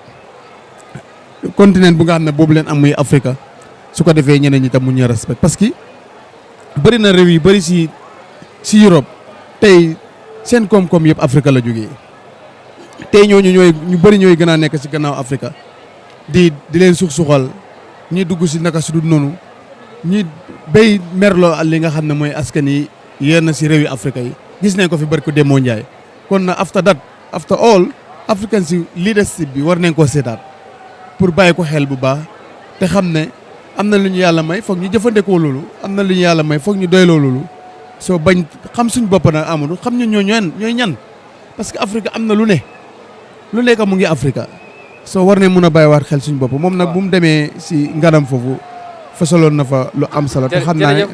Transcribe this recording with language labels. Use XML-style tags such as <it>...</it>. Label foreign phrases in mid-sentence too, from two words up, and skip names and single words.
<wo>continent bu nga xam ne boobu leen am muy Afrique su ko defee ñeneen ñi tam mu ñu respect parce que bëri na réew yi bëri si Europe tey seen koom-koom yëpp Afrique la jógee tey ñu bëri ñooy gën a nekk si gannaaw Afrique di leen suxal ñi dugg si naka su dul noonu ñi béy merloo li nga xam ne mooy askan yi yenn si réew yi Afrique yi gis nañ ko fi bari ko demoo Njaay kon na</wo> <en>after all African</en> <wo>si leadership bi war nañ koo seetaat pour bàyyi ko xel bu baax te xam ne am na lu ñu yàlla may foog ñu jëfandikoo loolu am na lu ñu yàlla may foog ñu doyloo loolu soo bañ xam suñ bopp nag Amadou xam ñu ñooy ñan parce que Afrique am na lu nekk mu ngi Afrique soo war ne mun a bàyyiwaat xel suñ bopp moom nag bu mu demee si nganam foofu fasaloon na fa lu am solo te xam naa ne</wo>